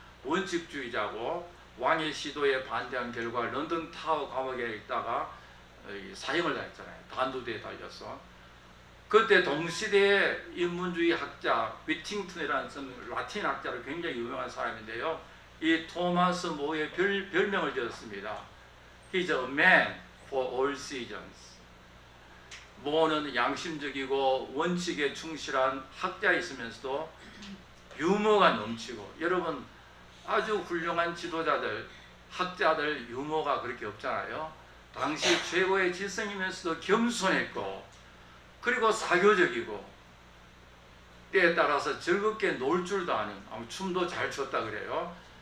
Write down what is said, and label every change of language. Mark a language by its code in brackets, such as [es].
[ko] 원칙주의자고 왕의 시도에 반대한 결과 런던 타워 감옥에 있다가 사형을 당했잖아요. 단두대에 달려서. 그때 동시대의 인문주의 학자 위팅턴이라는 라틴 학자로 굉장히 유명한 사람인데요. 이 토마스 모어의 별명을 지었습니다. [en] He's a man for all seasons. [ko] 모어는 양심적이고 원칙에 충실한 학자이시면서도 유머가 넘치고, 여러분 아주 훌륭한 지도자들, 학자들 유머가 그렇게 없잖아요. 당시 최고의 지성이면서도 겸손했고, 그리고 사교적이고, 때에 따라서 즐겁게 놀 줄도 아는, 춤도 잘 췄다 그래요.